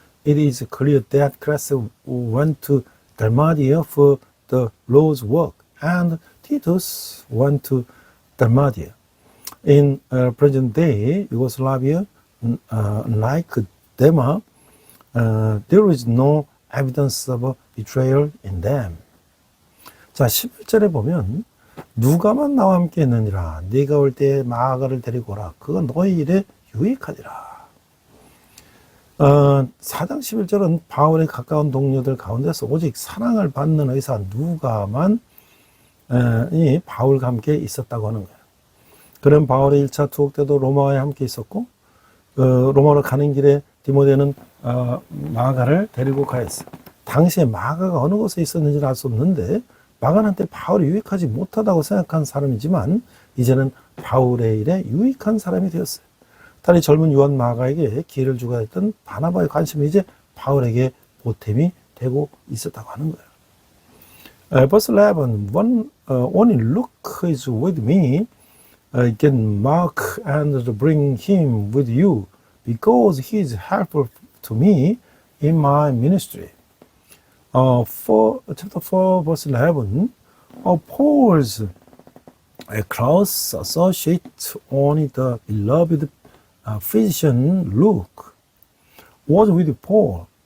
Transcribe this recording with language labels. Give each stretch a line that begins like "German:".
English: It is clear that Crescens went to Dalmatia for the Lord's work, and Titus went to Dalmatia. In present day Yugoslavia, like Demas, there is no evidence of betrayal in them.
Korean: 자, 11절에 보면 누가만 나와 함께 했느니라. 네가 올 때 마가를 데리고 오라. 그건 너희 일에 유익하리라. 4장 11절은 바울의 가까운 동료들 가운데서 오직 사랑을 받는 의사 누가만 이 바울과 함께 있었다고 하는 거예요. 그런 바울의 1차 투옥 때도 로마에 함께 있었고 로마로 가는 길에 디모데는 마가를 데리고 가였어요. 당시에 마가가 어느 곳에 있었는지는 알 수 없는데 마가한테 바울이 유익하지 못하다고 생각한 사람이지만 이제는 바울의 일에 유익한 사람이 되었어요. 딸이 젊은 요한 마가에게 기회를 주고 했던 바나바의 관심이 이제 바울에게 보탬이 되고 있었다고 하는 거예요.
English: Verse 11, only Luke is with me. Get Mark and bring him with you, because he is helpful to me in my ministry. Chapter 4, verse 11, Paul's close associate, only the beloved physician Luke, was with Paul.